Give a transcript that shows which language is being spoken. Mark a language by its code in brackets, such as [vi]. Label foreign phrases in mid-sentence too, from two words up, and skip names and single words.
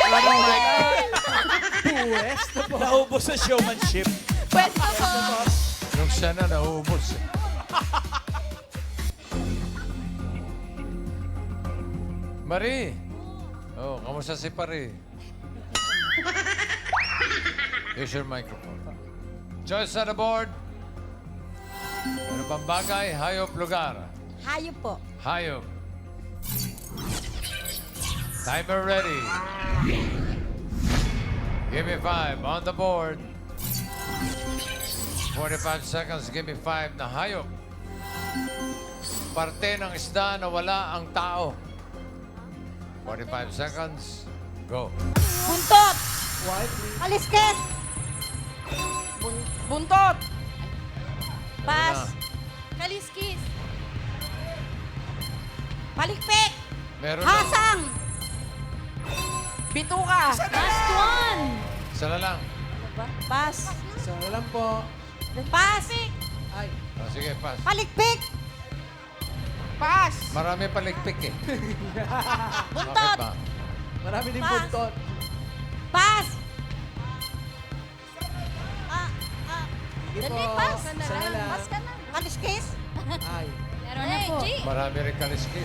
[tl] Wala kayo. nang mic. Pwesto po. Naubos sa showmanship. Pwesto po. Yung siya na naubos. Marie! Oh, kamusta si Pari? [en] Here's your microphone. Choice on the board. [tl] Ano pang bagay? Hayop, lugar. Hayop po. Hayop. [en] Timer ready. Give me 5 on the board. 45 seconds, give me 5 [tl] na hayop. Parte ng isda na wala ang tao. [en] 45 seconds, go. [tl] Buntot. [en] Quiet, please. [tl] Kaliskis. Buntot. Pass. Kaliskis. Palikpik. Meron na. Hasang. Bituka. [en] Last one. [tl] Isa na lang. Pass. Isa na lang po. Pass. Ay. Oh, sige, pass. Palikpik. Pass. Marami paligpik eh. Buntot. Bakit ba? Marami din Pass. buntot. Pass. Sige Dali, po. pass. Isa na lang. Pass ka na. Kaliskis. Ay. Meron na po. Marami rin kaliskis.